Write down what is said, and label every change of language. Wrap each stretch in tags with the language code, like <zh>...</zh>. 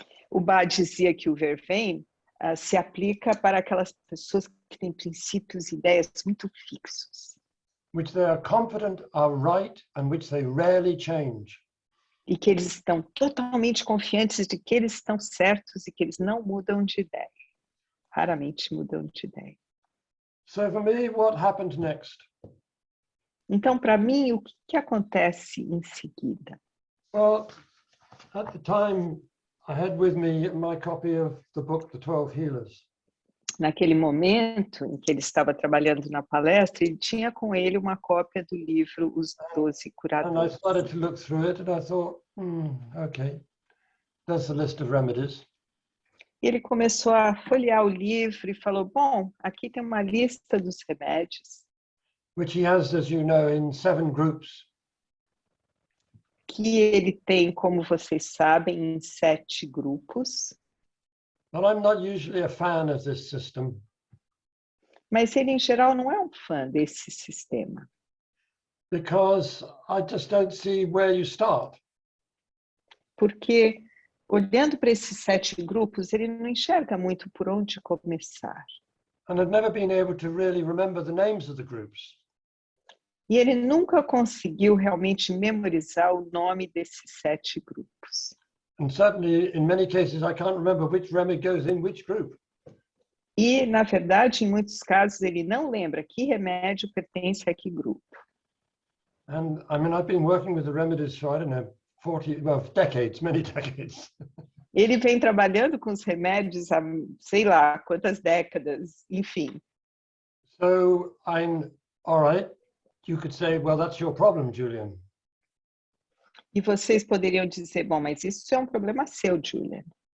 <pt>O Bach dizia que o vervain se aplica para aquelas pessoas que têm princípios e ideias muito fixos.</pt> <en>Which they are confident are right and which they rarely change.</en> <pt>E que eles estão totalmente confiantes de que eles estão certos e que eles não mudam de ideia. Raramente mudam de ideia.</pt> <en>So for me, what happened next?</en> <pt>Então, para mim, o que acontece em seguida?</pt> <en>Well, at the time, I had with me my copy of the book, The 12 Healers.</en> <pt>Naquele momento em que ele estava trabalhando na palestra, ele tinha com ele uma cópia do livro Os 12</pt> <en>And I</en> <pt>Curadores.</pt> <en>started to look through it and I thought, okay, there's the list of remedies.</en> <pt>E ele começou a folhear o livro e falou, bom, aqui tem uma lista dos remédios,</pt> <en>Which he has, as you know, in 7 groups.</en> <pt>que ele tem, como vocês sabem, em 7 grupos.</pt> <en>But I'm not usually a fan of this system.</en> <pt>Mas ele, em geral, não é um fã desse sistema.</pt> <en>Because I just don't see where you start.</en> <pt>Porque, olhando para esses 7 grupos, ele não enxerga muito por onde começar.</pt> <en>And I've never been able to really remember the names of the groups.</en> <pt>E ele nunca conseguiu realmente memorizar o nome desses 7 grupos.</pt> <en>And certainly, in many cases, I can't remember which remedy goes in which group.</en> <pt>E, na verdade, em muitos casos, ele não lembra que remédio pertence a que grupo.</pt> <en>And I mean, I've been working with the remedies for, I don't know, 40, well, decades, many decades.</en> <pt>Ele vem trabalhando com os remédios há, sei lá, quantas décadas, enfim.</pt> <en>So I'm, all right, you could say, well, that's your problem, Julian.</en> <pt>E vocês poderiam dizer, bom, mas isso é um problema seu, Julian.</pt>